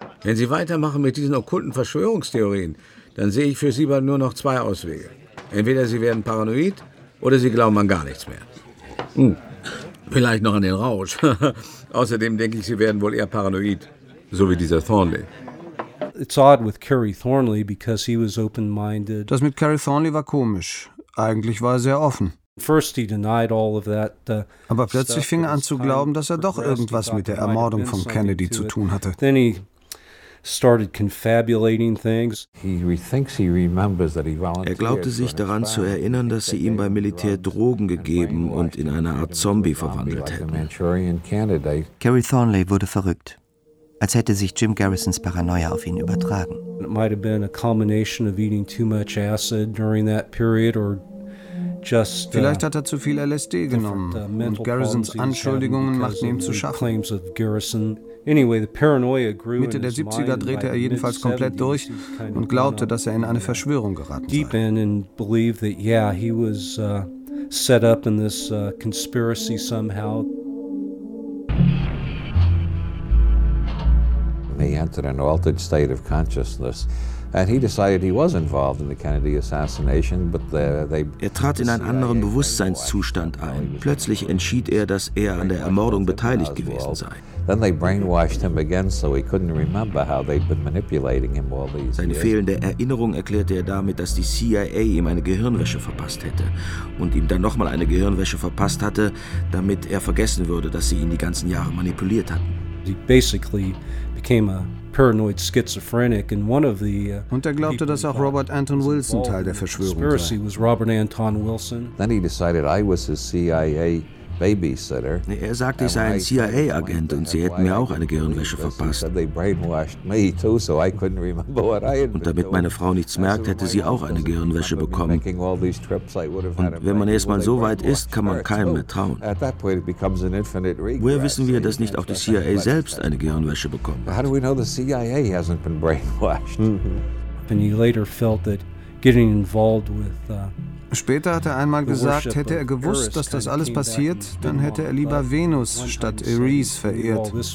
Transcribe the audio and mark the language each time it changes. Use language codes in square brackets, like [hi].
[de] Wenn Sie weitermachen mit diesen okkulten Verschwörungstheorien, dann sehe ich für Sie bald nur noch zwei Auswege. Entweder Sie werden paranoid oder Sie glauben an gar nichts mehr. Vielleicht noch an den Rausch. Außerdem denke ich, Sie werden wohl eher paranoid, so wie dieser Thornley. [en] It's odd with Curry Thornley because he was open-minded. [de] Das mit Curry Thornley war komisch. Eigentlich war er sehr offen. [en] First he denied all of that. [de] Aber plötzlich fing er an zu glauben, dass er doch irgendwas mit der Ermordung von Kennedy zu tun hatte. [en] Then he started confabulating things. He thinks he remembers that he volunteered. [de] Er glaubte sich daran zu erinnern, dass sie ihm beim Militär Drogen gegeben und in eine Art Zombie verwandelt hätten. Curry Thornley wurde verrückt. Als hätte sich Jim Garrisons Paranoia auf ihn übertragen. [en] It might have been a combination of eating too much acid during that period or just. [de] Vielleicht hat er zu viel LSD genommen und Garrisons Anschuldigungen machten ihm zu schaffen. [en] Anyway, the paranoia grew. [de] Mitte der 70er drehte er jedenfalls komplett durch und glaubte, dass er in eine Verschwörung geraten sei. [en] Deep in and believed that yeah, he was set up in this conspiracy somehow. He entered an altered state of consciousness and he decided he was involved in the Kennedy assassination, but they [de] er trat in einen anderen Bewusstseinszustand ein. Plötzlich entschied er, dass er an der Ermordung beteiligt gewesen sei. [en] Then they brainwashed him again, so he couldn't remember how they'd been manipulating him all these years. [de] Seine fehlende Erinnerung erklärte er damit, dass die CIA ihm eine Gehirnwäsche verpasst hätte und ihm dann nochmal eine Gehirnwäsche verpasst hatte, damit er vergessen würde, dass sie ihn die ganzen Jahre manipuliert hatten. [en] He basically became a paranoid schizophrenic and one of the [de] und er glaubte, dass auch Robert Anton Wilson Teil der Verschwörung sei. [en] Was Robert Anton Wilson. Then he decided I was his CIA babysitter. [de] Er sagte, ich sei ein CIA Agent und sie hätten mir auch eine Gehirnwäsche verpasst. [en] They brainwashed me too, so I couldn't remember what I had. [de] Und damit meine Frau nichts merkt, hätte sie auch eine Gehirnwäsche bekommen. Und wenn man erstmal so weit ist, kann man keinem mehr trauen. [en] At that point it becomes an infinite regret. [de] Woher wissen wir, dass nicht auch die CIA selbst eine Gehirnwäsche bekommen hat? [en] How do we know the CIA hasn't been brainwashed? And he later felt that getting involved with [de] später hat er einmal gesagt, hätte er gewusst, dass das alles passiert, dann hätte er lieber Venus statt Ares verehrt.